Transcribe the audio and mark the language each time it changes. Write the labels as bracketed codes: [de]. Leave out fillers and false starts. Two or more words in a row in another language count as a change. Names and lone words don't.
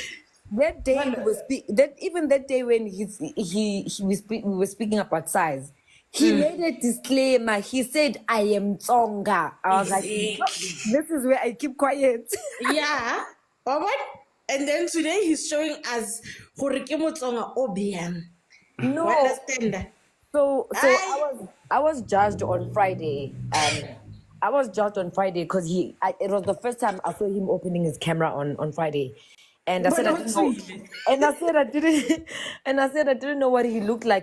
[en] That day that day when we were speaking about size, he made a disclaimer. He said, "I am Tsonga." I was like, "This is where I keep quiet." Yeah, what? And then today he's showing us [nso] gore ke Motsonga Obian. [en] No, understand that. So I was judged on Friday. I was judged on Friday because it was the first time I saw him opening his camera on Friday. And I said I didn't know. And I said I didn't know what he looked like.